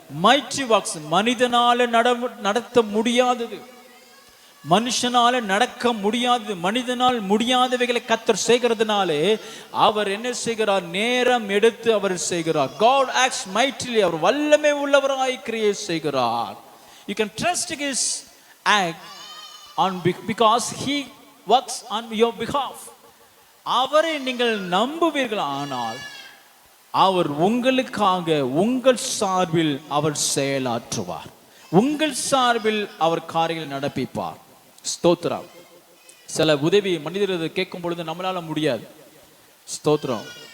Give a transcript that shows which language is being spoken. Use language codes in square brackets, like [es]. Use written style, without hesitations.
[en] mighty works, [ta] மனிதனால நடத்த முடியாதது, மனுஷனால நடக்க முடியாதது, மனிதனால் முடியாதவைகளை கர்த்தர் செய்கிறதுனாலே அவர் என்ன செய்கிறார்? நேரம் எடுத்து அவர் செய்கிறார். [en] God acts mightily. [ta] அவர் வல்லமை உள்ளவராய் கிரியை செய்கிறார். [en] You can trust his act on because he works on your behalf. [ta] அவரை நீங்கள் நம்புவீர்கள், ஆனால் அவர் உங்களுக்காக உங்கள் சார்பில் அவர் செயலாற்றுவார், உங்கள் சார்பில் அவர் காரியங்களை நடப்பிப்பார். ஸ்தோத்திரம். சில உதவி மனிதர்கள் கேட்கும் பொழுது நம்மளால முடியாது. ஸ்தோத்திரம்.